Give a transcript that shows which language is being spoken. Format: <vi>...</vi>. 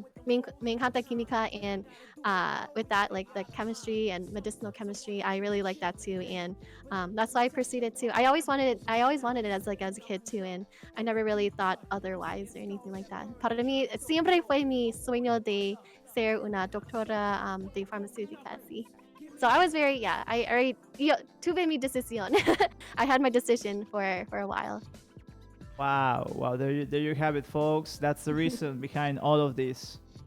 <es>me encanta química,</es> <en>and with that, like the chemistry and medicinal chemistry, I really like that too, and that's why I pursued it too. I always wanted it as a kid too, and I never really thought otherwise or anything like that.</en> <es>Para mí siempre fue mi sueño de ser una doctora de farmacéuticas.</es> <en>Sí. So I was very, I already</en> <es>tuve mi decisión.</es> <en>I had my decision for a while. Wow, there you have it, folks. That's the reason behind all of this.</en>